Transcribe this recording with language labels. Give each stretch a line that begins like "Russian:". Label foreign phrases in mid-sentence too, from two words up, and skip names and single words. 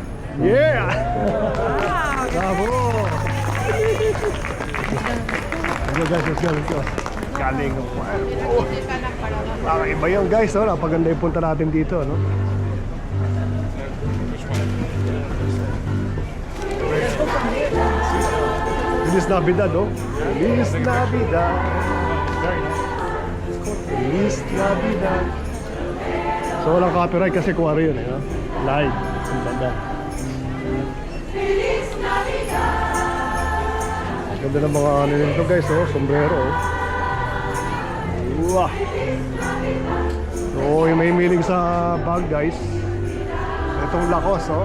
English: Yeah! Bravo! Let's go guys, let's go, let's go.
Filipino: Galing ng choir. Oh. Iba yan guys, no? Napaganda yung punta natin dito, no?
Spanish: Feliz Navidad, oh. Feliz Navidad. Feliz Navidad.
Filipino: So walang copyright kasi kuwari yun, eh, no? Live. Kumbaga. Ganda ng mga ano nito guys, oh. Sombrero, oh. Wow. So yung may miling sa bag guys, itong Lacoste, oh.